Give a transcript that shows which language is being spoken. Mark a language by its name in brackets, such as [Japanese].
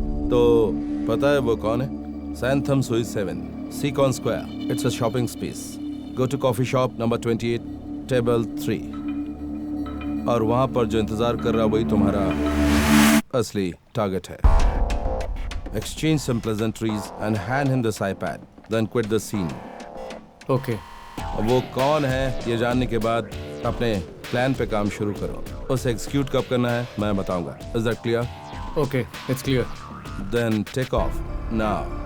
[Hindi] तो पता है वो कौन है? Santham Suite 7, Seacon Square. [English] It's a shopping space. Go to coffee shop number 28, table 3. [Hindi] और वहाँ पर जो इंतजार कर रहा वही तुम्हारा असली टारगेट है। [English] Exchange some pleasantries and hand him this iPad. Then quit the scene. Okay. [Hindi] वो कौन है ये जानने के बाद अपने प्लान पे काम शुरू करो। उसे एग्जीक्यूट कब करना है मैं बताऊंगा। [English] Is that clear? Okay, it's clear. Then take off now.